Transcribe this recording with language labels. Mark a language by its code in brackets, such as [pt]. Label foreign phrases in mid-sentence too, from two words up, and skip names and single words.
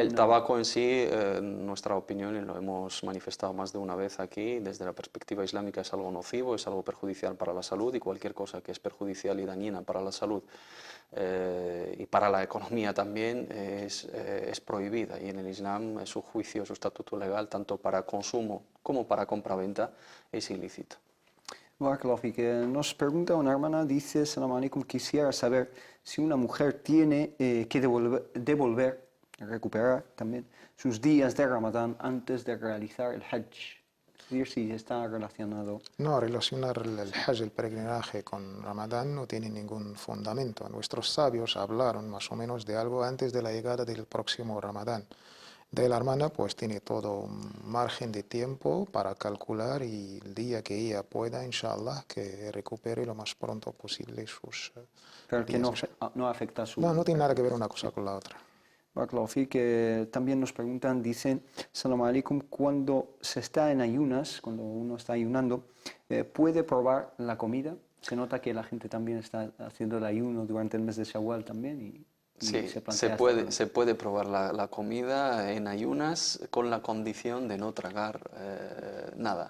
[es] El tabaco en sí, en nuestra opinión, y lo hemos manifestado más de una vez aquí, desde la perspectiva islámica es algo nocivo, es algo perjudicial para la salud, y cualquier cosa que es perjudicial y dañina para la salud y para la economía también es prohibida, y en el Islam su juicio, su estatuto legal, tanto para consumo como para compraventa, es ilícito. [ar] بارك الله فيك. [es] Nos pregunta una hermana, dice: [ar] سلام عليكم, [es] quisiera saber si una mujer tiene que recuperar también sus días de Ramadán antes de realizar el Hajj. Es decir, si está relacionado. No, relacionar el Hajj, el peregrinaje, con Ramadán no tiene ningún fundamento. Nuestros sabios hablaron más o menos de algo antes de la llegada del próximo Ramadán. De la hermana pues tiene todo un margen de tiempo para calcular, y el día que ella pueda, inshallah, que recupere lo más pronto posible sus Pero que días. no afecta a su... No tiene nada que ver una cosa con la otra. [ar] بارك الله فيك. [es] También nos preguntan, dicen: [ar] سلام عليكم, [es] cuando se está en ayunas, cuando uno está ayunando, ¿puede probar la comida? Se nota que la gente también está haciendo el ayuno durante el mes de Shawwal también y Sí, se plantea se puede probar la comida en ayunas con la condición de no tragar nada.